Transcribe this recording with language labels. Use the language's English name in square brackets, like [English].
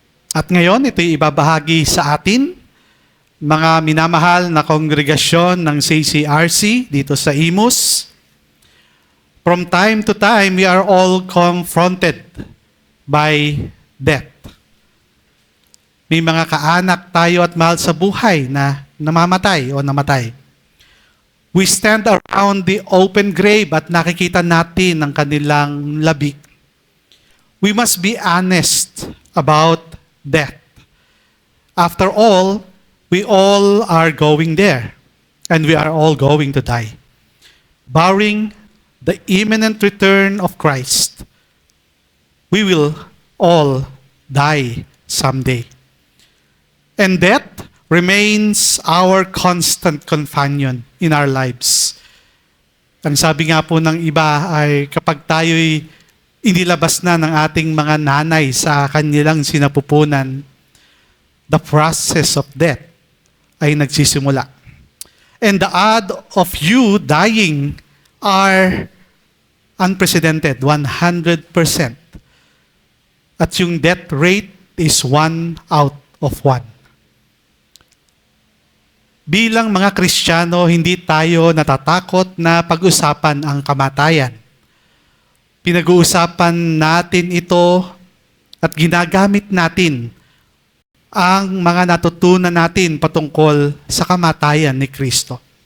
[Filipino] At ngayon, ito'y ibabahagi sa atin, mga minamahal na kongregasyon ng CCRC dito sa Imus. [English] From time to time, we are all confronted by death. [Filipino] May mga kaanak tayo at mahal sa buhay na namamatay o namatay. [English] We stand around the open grave [Filipino] at nakikita natin ang kanilang labi. [English] We must be honest about death. After all, we all are going there and we are all going to die. Barring the imminent return of Christ, we will all die someday. And death remains our constant companion in our lives. [Filipino] Ang sabi nga po ng iba ay kapag tayo'y inilabas na ng ating mga nanay sa kanilang sinapupunan, [English] the process of death [Filipino] ay nagsisimula. [English] And the odds of you dying are unprecedented, 100%. At yung death rate is 1 out of 1. [Filipino] Bilang mga Kristiyano, hindi tayo natatakot na pag-usapan ang kamatayan. Pinag-uusapan natin ito at ginagamit natin ang mga natutunan natin patungkol sa kamatayan ni Kristo.